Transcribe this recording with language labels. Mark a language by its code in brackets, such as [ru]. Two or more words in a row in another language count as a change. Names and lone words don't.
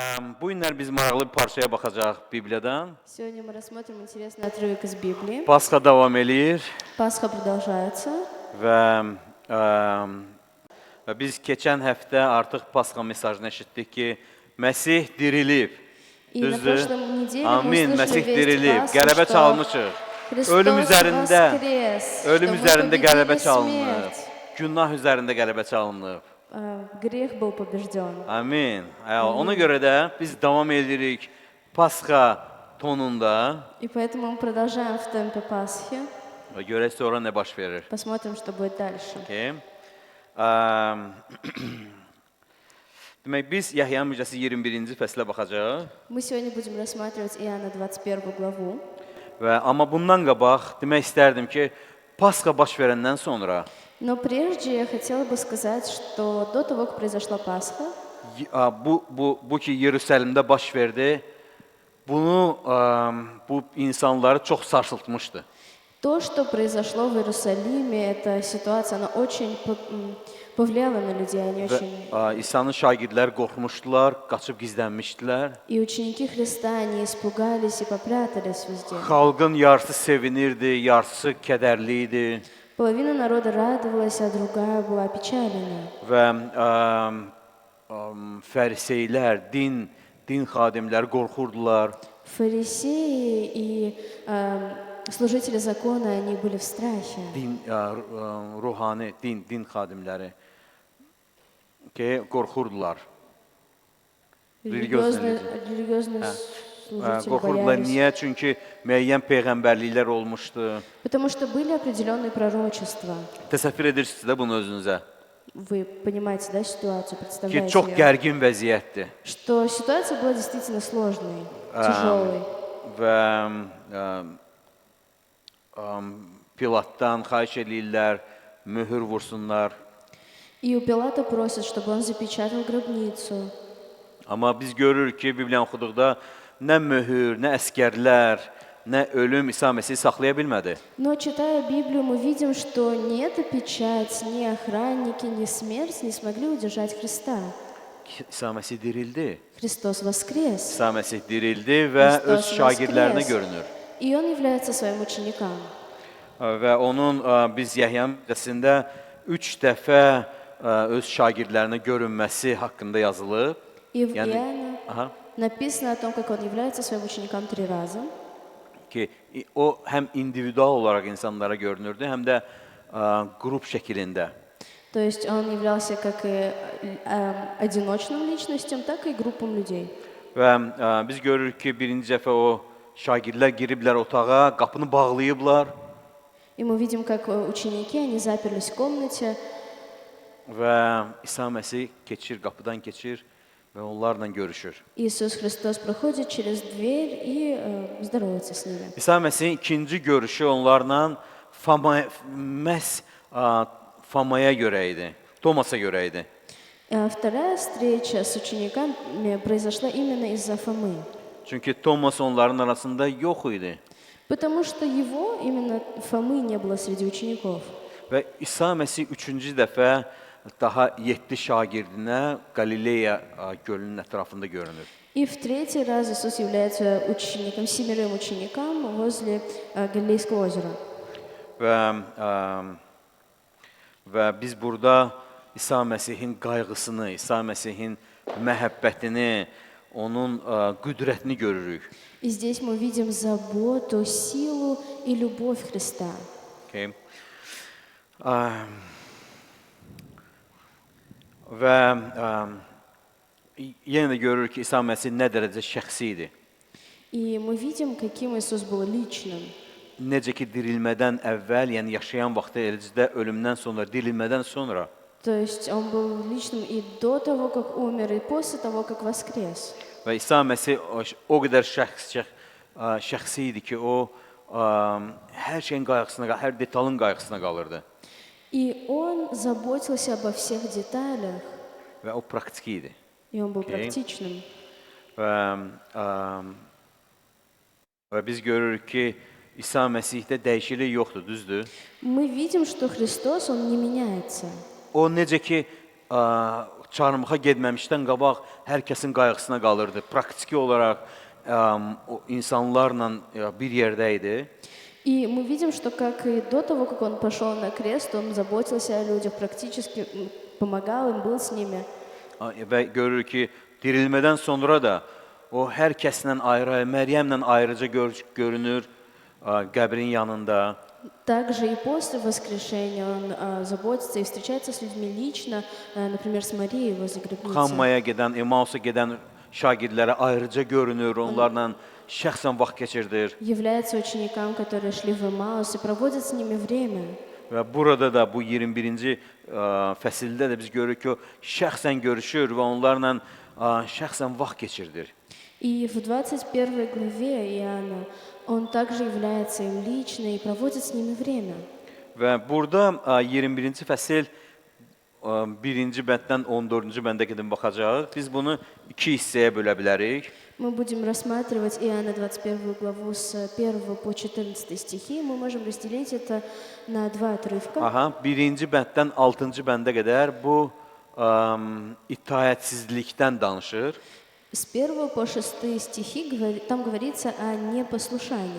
[az] Bu günlər biz maraqlı bir parçaya baxacaq Bibliyadan. [ru] Сегодня мы рассмотрим интересный отрывок из Библии. [az] Pasxa davam eləyir [ru] Пасха продолжается. [az] və biz keçən həftə artıq Pasxa mesajını eşitdik ki, Məsih dirilib. [ru] И на прошлой неделе мы [az] Amin. [ru] услышали [az] Məsih [ru] весть [az] dirilib. [ru] Пасхи, [az] Qələbə [ru] что [az] çalmışıq. [ru] Христос [az] Ölüm üzərində, [ru] воскрес, [az] ölüm [ru] что мы [az] üzərində qələbə [ru] победили [az] çalınıb. [ru] смерть. [az] Günah üzərində qələbə çalınıb. [ru] Грех был побежден. [az] Amin. Ona görə də biz davam edirik Pasxa tonunda [ru] И поэтому мы продолжаем в темпе Пасхи. [az] və görək sonra nə baş verir. [ru] Посмотрим, что будет дальше. Okay. [az] Demək, biz Yəhya müjdəsi 21-ci fəslə baxacağıq. [ru] Мы сегодня будем рассматривать Иоанна 21 главу. [az] Amma bundan qabaq demək istərdim ki, Pasxa baş verəndən sonra [ru] Но прежде я хотела бы сказать, что до того, как произошла Пасха, [az] bu ki Yerusəlimdə baş verdi, bu insanları çox sarsıltmışdı. [ru] то, что произошло в Иерусалиме, эта ситуация, она очень повлияла на людей, они очень... [az] İsa'nın şagirdləri qorxmuşdular, qaçıb gizlənmişdilər. [ru] И ученики Христа, они испугались и попрятались везде. [az] Xalqın yarısı sevinirdi, yarısı kədərli idi. [ru] Половина народа радовалась, а другая была опечалена. [az] Və fəriseylər, din xadimləri qorxurdular. [ru] Фарисеи и служители закона, они были в страхе. [az] Ruhani, din xadimləri qorxurdular. [ru] Религиозные служители [az] Qorxurdular. [ru] боялись. [az] Niyə? Çünki müəyyən peyğəmbərliklər olmuşdu. [ru] Потому что были определенные пророчества. [az] Təsəvvür edirsiniz də bunu özünüzə. [ru] Вы понимаете, да, ситуацию, [az] Ki, [ru] представляете [az] çox [ru] её? [az] gərgin vəziyyətdir. [ru] Что ситуация была действительно сложной, тяжелой. [az] Və Pilatdan xahiş eləyirlər, möhür vursunlar. [ru] И у Пилата просят, чтобы он запечатал гробницу. [az] Amma biz görürük ki, Bibliyanı oxuduqda nə möhür, nə əskərlər, nə ölüm İsa Məsihi saxlaya bilmədi. [ru] Но читая Библию, мы видим, что ни эта печать, ни охранники, ни смерть не смогли удержать Христа. [az] İsa Məsih dirildi. [ru] Христос воскрес. [az] İsa Məsih dirildi və öz [ru] Христос [az] şagirdlərinə [ru] воскрес. [az] görünür. [ru] И он является своим ученикам. [az] Və onun biz Yəhya müjdəsində 3 dəfə öz şagirdlərinə görünməsi haqqında yazılıb. [ru] И в [az] Yani- [ru] Иоанна Aha. написано о том, как он является своим ученикам 3 раза. [az] Ki o həm individual olaraq insanlara görünürdü, həm də qrup şəklində. [ru] То есть он являлся как и одиночным личностям, так и группам людей. [az] Və biz görürük ki, birinci dəfə o şagirdlər giriblər otağa, qapını bağlayıblar [ru] И мы видим, как ученики, они заперлись в комнате, [az] və İsa Məsih qapıdan keçir və onlarla görüşür. [ru] Иисус Христос проходит через дверь и здоровается с ними. [az] İsa Məsihin ikinci görüşü onlarla Famaya görə idi, Tomasa görə idi. [ru] Вторая встреча с учениками произошла именно из-за Фомы. [az] Çünki Tomas onların arasında yox idi. [ru] Потому что его, именно Фомы, не было среди учеников. [az] Və İsa Məsih üçüncü dəfə daha 7 şagirdinə Qalileya gölünün ətrafında görünür. [ru] И в третий раз Иисус является учеником, 7 ученикам возле Галилейского озера. [az] Və biz burada İsa Məsihin qayğısını, İsa Məsihin məhəbbətini, onun qüdrətini görürük. [ru] И здесь мы видим заботу, силу и любовь Христа. Okay. [az] Və yenə də görürük ki, İsa Məsih nə dərəcə şəxsi idi. [ru] И мы видим, каким Иисус был личным. [az] Necə ki, dirilmədən əvvəl, yəni yaşayan vaxtı, eləcə ölümdən sonra, dirilmədən sonra [ru] То есть он был lичным и до того, как умер, и после того, как воскрес. [az] və İsa Məsih o qədər şəxsi idi ki, o hər şeyin qayğısına, hər detalın qayğısına qalırdı [ru] И он заботился обо всех деталях, [az] və o praktiki idi. [ru] и он был Окей. практичным. [az] Və biz görürük ki, İsa Məsihdə dəyişiklik yoxdur, düzdür? [ru] Мы видим, что Христос, он не меняется. [az] O necə ki, çarmıxa getməmişdən qabaq hər kəsin qayğısına qalırdı. Praktiki olaraq o insanlarla bir yerdə idi. [ru] И мы видим, что как и до того, как он пошел на крест, он заботился о людях, практически помогал им, был с ними. [az] Və görürük ki, dirilmədən sonra da o hər kəslə ayrı, Məryəmlə ayrıca görünür qəbrin yanında. [ru] Также и после воскрешения он заботится и встречается с людьми лично, например, с Марией возле гробницы. [az] Xammaya gedən, Emausa gedən şagirdlərə ayrıca görünür, onlarla şəxsən vaxt keçirdir. [ru] Является ученикам, которые шли в Эмаус, и проводит с ними время. [az] Və burada da bu 21-ci fəsildə də biz görürük ki, o şəxsən görüşür və onlarla şəxsən vaxt keçirdir. [ru] И в 21 главе Иоанна он также является им лично и проводит с ними время. [az] Və burada 21-ci fəsil 1-ci bənddən 14-cü bəndə qədər baxacağıq. Biz bunu iki hissəyə bölə bilərik. [ru] Мы будем рассматривать Иоанна 21 главу с 1 по 14 стихи. Мы можем разделить это на два отрывка. [az] Aha, 1-ci bənddən 6-cı bəndə qədər bu itaətsizlikdən danışır. [ru] С 1 по 6 стихи там говорится о непослушании.